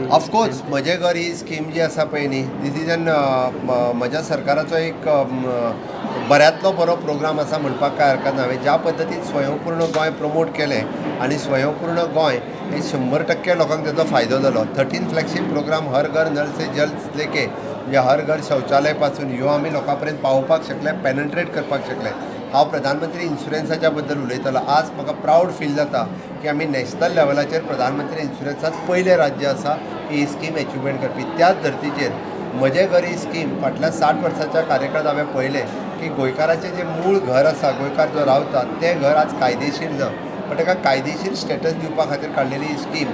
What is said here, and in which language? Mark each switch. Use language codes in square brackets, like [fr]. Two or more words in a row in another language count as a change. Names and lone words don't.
[kok] ऑफकोर्स म्हजें घर ही स्कीम जी आसा पळय न्ही, [en] this is an [kok] म्हज्या सरकाराचो एक बऱ्यांतलो बरो प्रोग्राम आसा म्हणपाक काय हरकत ना. हांवें ज्या पद्दतीन स्वयंपूर्ण गोंय प्रमोट केलें आनी स्वयंपूर्ण गोंय हे 100% लोकांक ताचो फायदो जालो. 13 [en] flagship programme [hi] हर घर नल से जल लेके [kok] म्हणजे हर घर शौचालय पासून ह्यो आमी लोकां पर्यंत पावोवपाक शकले, पेनट्रेट करपाक शकले. हांव प्रधानमंत्री इन्शुरन्साच्या बद्दल उलयतालो. आज म्हाका [en] proud feel [kok] जाता की आमी नॅशनल लेवलाचेर प्रधानमंत्री इन्शुरन्सात पयले राज्य आसा ही [en] scheme achievement [kok] करपी. त्याच धर्तीचेर म्हजें घर ही स्कीम फाटल्या 60 वर्साच्या कार्यकाळांत हांवें पळयलें की गोंयकाराचें जें मूळ घर आसा, गोंयकार जो रावता तें घर आज कायदेशीर ना, पण ताका कायदेशीर स्टेटस दिवपा खातीर काडलेली ही स्कीम.